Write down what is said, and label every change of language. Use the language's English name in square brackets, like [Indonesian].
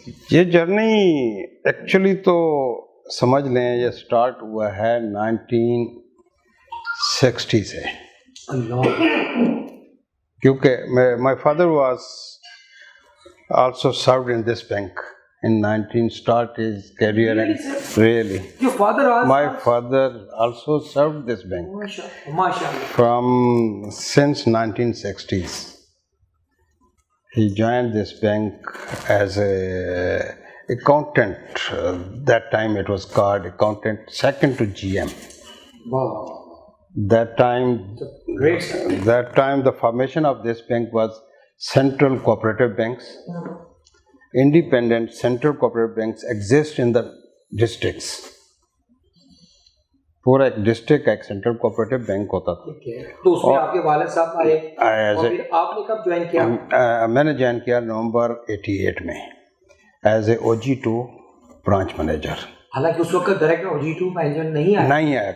[Urdu] یہ journey actually تو سمجھ لیں یہ سٹارٹ ہوا ہے 1960 سے, کیونکہ [English] My father was also served in this bank in 19 start his career. Really? Your father also? My father also served this bank. MashaAllah. From since 1960s. He joined this bank as a accountant. That time it was called accountant second to GM. Wow. That time, great. That time the formation of this bank was Central Cooperative Banks. Independent central cooperative banks exist in the districts. [Urdu] پورا ایک district ایک central cooperative bank ہوتا تھا. تو اس میں آپ کے والد صاحب آئے, اور پھر آپ نے کب جوائن کیا؟ میں نے جوائن کیا نومبر 88 میں as a O جی 2 branch manager. حالانکہ اس وقت ڈائریکٹ او جی 2 مینیجر نہیں آیا